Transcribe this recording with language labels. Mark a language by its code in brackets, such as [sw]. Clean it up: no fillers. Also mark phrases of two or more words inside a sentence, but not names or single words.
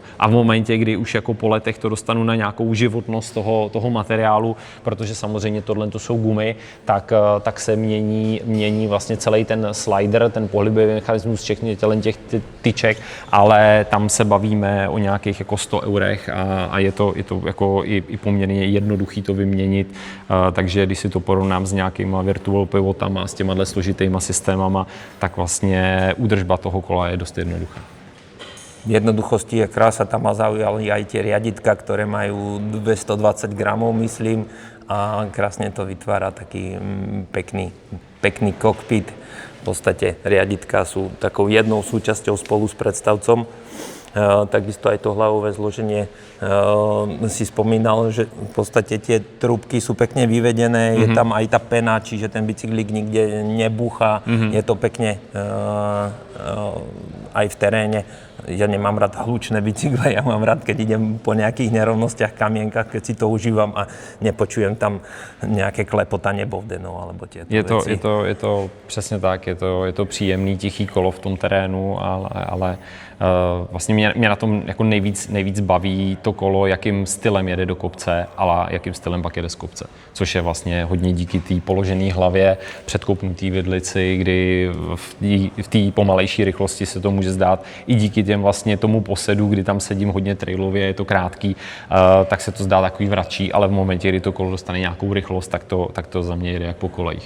[cs] A v momentě, kdy už jako po letech to dostanu na nějakou životnost toho materiálu, protože samozřejmě tohle to jsou gumy, tak se mění vlastně celý ten slider, ten pohybový mechanismus těch tyček, ale tam se bavíme o nějakých jako 100 eurech a je to jako i poměrně jednoduchý to vyměnit, takže když si to porovnám s nějakýma [en] virtual pivotama, [cs] s těma složitýma systémama, tak vlastně údržba toho kola je dost jednoduchá. [sk] V jednoduchosti je krása, tam ma zaujali aj tie riaditka, ktoré majú 220 gramov, myslím, a krásne to vytvára taký pekný kokpit. V podstate riaditka sú takou jednou súčasťou spolu s predstavcom. Takisto aj to hlavové zloženie si spomínal, že v podstate tie trúbky sú pekne vyvedené, je tam aj tá pena, čiže ten bicyklík nikde nebúcha, je to pekne aj v teréne. Ja nemám rád hlučné bicykle, ja mám rád, keď idem po nejakých nerovnostiach, kamienkach, keď si to užívam a nepočujem tam nejaké klepotanie bovdenov alebo tieto veci. [cs] Je to přesně tak, je to příjemný, tichý kolo v tom terénu, ale vlastně mě na tom jako nejvíc baví to kolo, jakým stylem jede do kopce, ale jakým stylem pak jede z kopce. Což je vlastně hodně díky té položené hlavě, předkopnutý vidlici, kdy v té pomalejší rychlosti se to může zdát i díky těm vlastně tomu posedu, kdy tam sedím hodně trailově, je to krátký, tak se to zdá takový vračí, ale v momentě, kdy to kolo dostane nějakou rychlost, tak to za mě jede jak po kolejích.